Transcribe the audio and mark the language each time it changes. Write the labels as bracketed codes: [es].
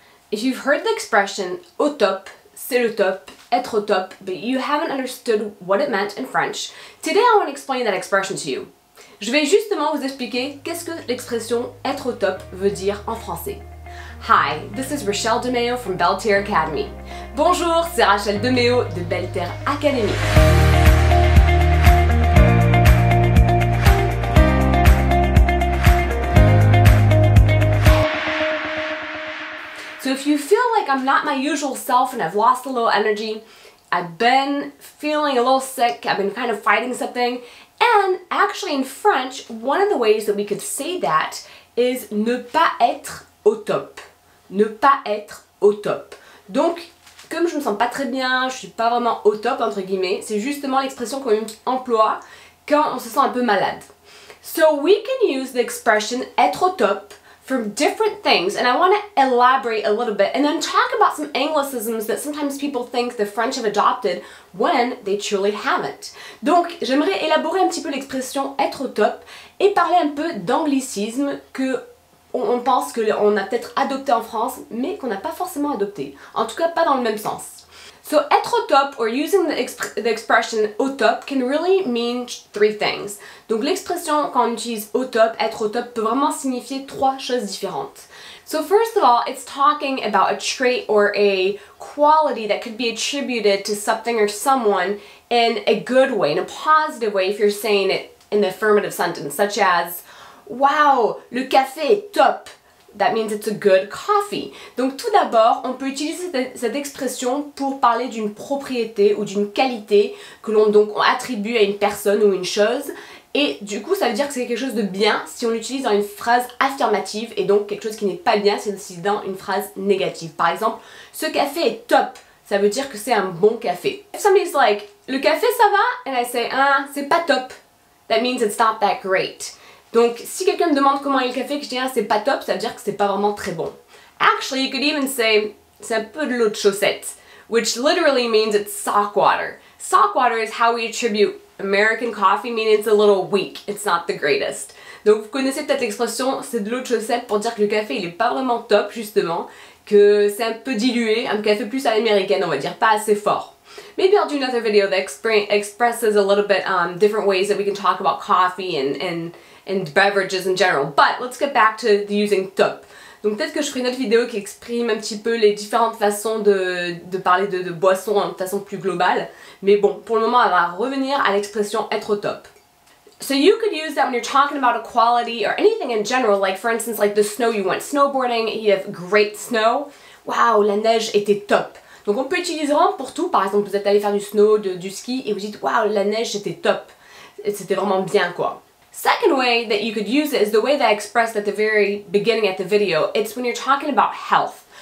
[en] If you've heard the expression [fr] au top, c'est le top, être au top, [en] but you haven't understood what it meant in French, today I want to explain that expression to you. [fr] Je vais justement vous expliquer qu'est-ce que l'expression être au top veut dire en français. [en] Hi, this is Rachel DeMeo from Belterre Academy. [fr] Bonjour, c'est Rachel DeMeo de Belterre Academy. [en] So if you feel like I'm not my usual self and I've lost a little energy, I've been feeling a little sick, I've been kind of fighting something, and actually in French, one of the ways that we could say that is [fr] ne pas être au top. Ne pas être au top. Donc, comme je me sens pas très bien, je suis pas vraiment au top entre guillemets, c'est justement l'expression qu'on emploie quand on se sent un peu malade. [en] So we can use the expression être au top for different things, and I want to elaborate a little bit and then talk about some anglicisms that sometimes people think the French have adopted when they truly haven't. [fr] Donc j'aimerais élaborer un petit peu l'expression être au top et parler un peu d'anglicismes que on pense qu'on a peut-être adopté en France mais qu'on n'a pas forcément adopté, en tout cas pas dans le même sens. [en] So être au top, or using the expression au top, can really mean three things. [fr] Donc l'expression quand on utilise au top, être au top, peut vraiment signifier trois choses différentes. [en] So first of all, it's talking about a trait or a quality that could be attributed to something or someone in a good way, in a positive way if you're saying it in the affirmative sentence, such as, wow, [fr] le café est top. [en] That means it's a good coffee. [fr] Donc tout d'abord, on peut utiliser cette expression pour parler d'une propriété ou d'une qualité que l'on donc attribue à une personne ou une chose. Et du coup, ça veut dire que c'est quelque chose de bien si on l'utilise dans une phrase affirmative et donc quelque chose qui n'est pas bien si on l'utilise dans une phrase négative. Par exemple, ce café est top. Ça veut dire que c'est un bon café. [en] If somebody's like, [fr] le café ça va? [en] And I say, [fr] ah, c'est pas top. [en] That means it's not that great. [fr] Donc, si quelqu'un me demande comment est le café, que je dis ah, c'est pas top, ça veut dire que c'est pas vraiment très bon. [en] Actually, you could even say [fr] c'est un peu de l'eau de chaussette, [en] which literally means it's sock water. Sock water is how we attribute American coffee, meaning it's a little weak, it's not the greatest. [fr] Donc, vous connaissez peut-être l'expression c'est de l'eau de chaussette pour dire que le café il est pas vraiment top justement, que c'est un peu dilué, un café plus à l'américaine, on va dire, pas assez fort. [en] Maybe I'll do another video that expresses a little bit different ways that we can talk about coffee and beverages in general. But let's get back to using top. [fr] Donc peut-être que je ferai une autre vidéo qui exprime un petit peu les différentes façons de parler de boissons de façon plus globale. Mais bon, pour le moment, elle va revenir à l'expression être au top. [en] So you could use that when you're talking about a quality or anything in general, like for instance, like the snow, you went snowboarding, you have great snow. [fr] Wow, la neige était top. Donc on peut utiliser vraiment pour tout. Par exemple, vous êtes allé faire du snow, du ski et vous dites wow, la neige c'était top. C'était vraiment bien quoi. [en] Second way that you could use it is the way that I expressed at the very beginning at the video. It's when you're talking about health.